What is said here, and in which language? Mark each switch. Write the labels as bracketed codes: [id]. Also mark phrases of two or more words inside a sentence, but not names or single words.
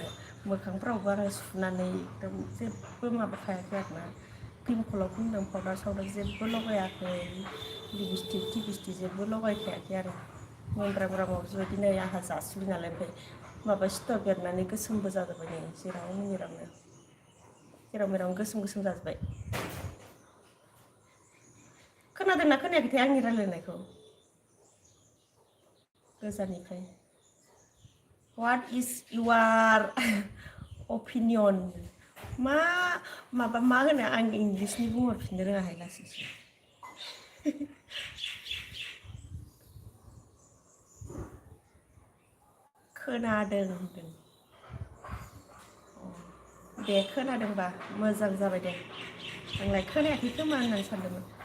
[brx] मोखांफ्रावबो आङो सुनानै एकदम जेबो माबाखायाखै आरोना क्रिमखौल' फुनदों पाउदार सावदार जेबो लगायाखै लिपस्टिक टिपस्टिक जेबो लगायखायाखै आरो मेंग्रा ग्रामाव बेबायदि नै आंहा जासिबाय नालाय ओमफ्राय माबा सिथर बेरनानै गोसोमबो जाजोब्बाय नै जेराव मेरावनो गोसोम जाजोब्बाय खोनादोंना खोनायाखैथाय आंनि रायलायनायखौ गोजाननिफ्राय [en] What is your opinion [brx] माबा मा होनो आं इंलिसनि बुंहरफिननो रोङाहाय लासैसो खोनादों होनदों दे खोनादोंबा मोजां जाबाय दे आंलाय खोनायाखै खोमा होननानै सानदोंमोन